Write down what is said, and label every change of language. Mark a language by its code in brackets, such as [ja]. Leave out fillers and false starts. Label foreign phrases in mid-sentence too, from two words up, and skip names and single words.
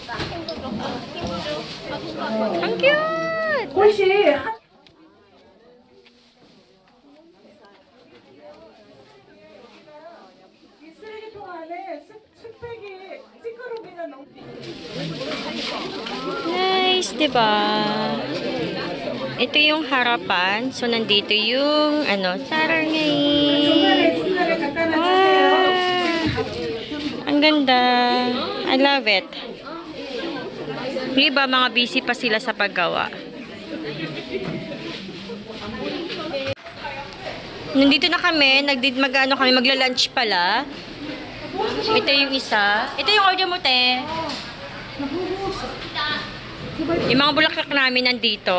[ko] 꽃이 이 쓰레기통 안에 스펙이 찌끄러기가 너무. [en] Nice, [tl] di ba? Ito yung harapan. So, nandito yung, sarangay. [ko] 중간에 갖다 놔주세요. [tl] Ang ganda. [en] I love it. [tl] Di ba, mga busy pa sila sa paggawa. Nandito na kami. Magla-lunch pala. Ito yung isa. Ito yung order mo, te. Yung mga bulaklak namin nandito.